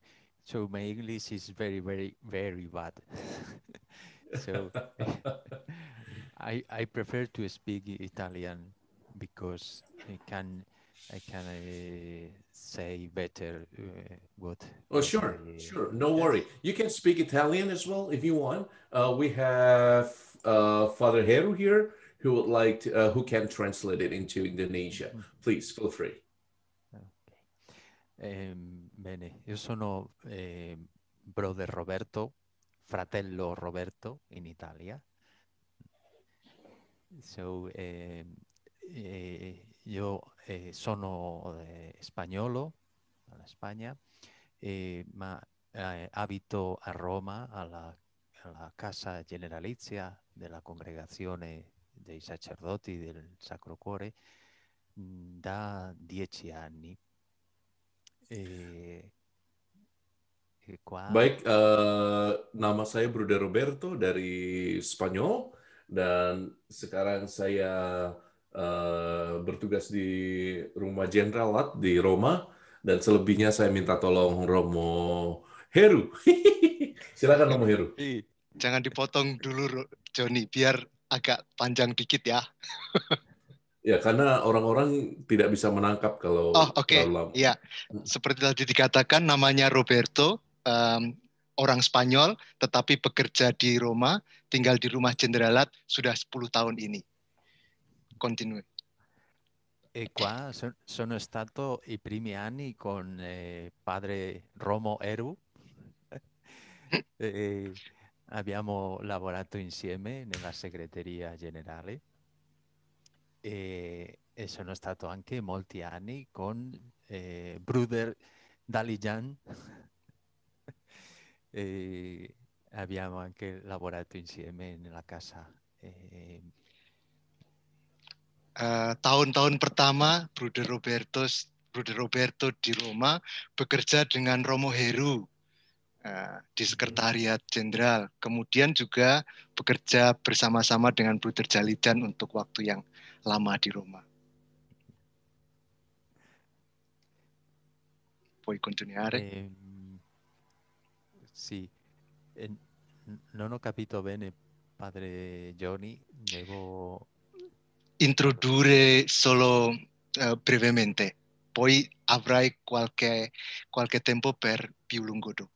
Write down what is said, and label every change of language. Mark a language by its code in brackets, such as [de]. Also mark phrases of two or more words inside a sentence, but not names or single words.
[en] So my English is very, very, very bad. So I prefer to speak Italian because I can say better what. Oh, sure. No worry. You can speak Italian as well if you want. We have Father Heru here who would like to, who can translate it into Indonesia. Please feel free. [it] Bene, io sono Brother Roberto, fratello Roberto in Italia. So io sono spagnolo, alla Spagna, ma abito a Roma alla Casa Generalizia della Congregazione dei Sacerdoti del Sacro Cuore da 10 anni. [id] Baik, nama saya Bruder Roberto dari Spanyol dan sekarang saya bertugas di Rumah Jenderal di Roma dan selebihnya saya minta tolong Romo Heru. Silakan Romo Heru. Jangan dipotong dulu Joni, biar agak panjang dikit ya. Ya, karena orang-orang tidak bisa menangkap kalau terlalu lama. Iya, seperti tadi dikatakan namanya Roberto, orang Spanyol, tetapi bekerja di Roma, tinggal di Rumah Jenderal sudah 10 tahun ini. [en] Continue. [it] E qua sono stato i primi anni con padre Romo Heru. Abbiamo lavorato insieme nella segreteria generale. E sono stato anche molti anni con Bruder Dalijan. E abbiamo anche lavorato insieme nella casa. [id] Tahun-tahun pertama Bruder Roberto di Roma bekerja dengan Romo Heru di Sekretariat Jenderal. Kemudian juga bekerja bersama-sama dengan Bruder Dalijan untuk waktu yang lama di Roma. [it] Puoi continuare? Sì, non ho capito bene, padre Johnny, devo introdurre solo brevemente, poi avrai qualche tempo per più lungo dopo.